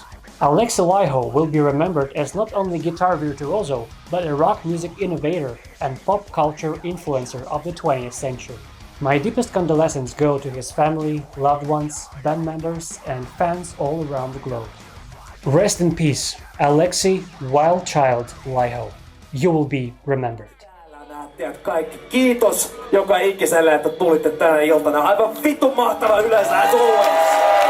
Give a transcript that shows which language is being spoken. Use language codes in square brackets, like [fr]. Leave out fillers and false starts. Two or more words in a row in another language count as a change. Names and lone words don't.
[en] Alexi Laiho will be remembered as not only guitar virtuoso, but a rock music innovator and pop culture influencer of the 20th century. My deepest condolences go to his family, loved ones, band members, and fans all around the globe. Rest in peace, Alexi Wildchild Laiho. You will be remembered. [fi] Kaikki kiitos joka ikiselle, että tulitte tänä iltana. Aivan vitun mahtava yleisö.